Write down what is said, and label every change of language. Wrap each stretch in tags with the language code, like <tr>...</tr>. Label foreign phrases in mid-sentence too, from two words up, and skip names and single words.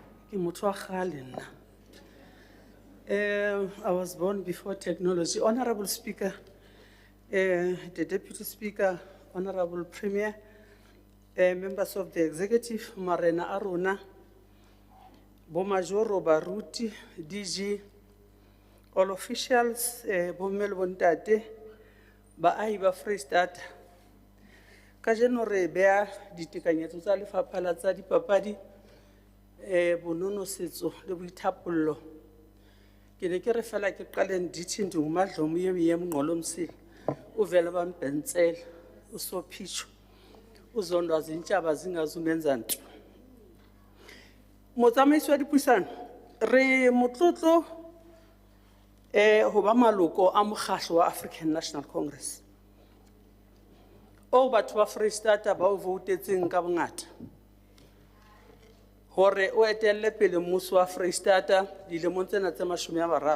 <st>Ke motho wa kgale nna.</st> <en>I was born before technology. Honorable Speaker, the Deputy Speaker, Honorable Premier, members of the Executive,</en> <st>Marena Aruna, Bomajoro Baruti,</st> <en>DG, all officials,</en> <st>Bomel Bontate, Baahi ba Free State. Kajeno re bea ditekanyetso tsa lefapha la tsa dipapadi bonono setso le boithapollo.</st> <xh>Ke ne ke re fela ke qale ndithi ndingumadlomo yemngqolomsile uvele bampentsela usophicho uzondwa zintshaba zingazumenza nto.</xh> <st>Motsamaisi wa dipuisano re motlotlo ho ba maloko a mokgatlo wa African National Congress o batho ba Free State ba o voutetseng ka bongata hore o etelle pele mmuso wa Free State dilemong tsena tse 30.</st>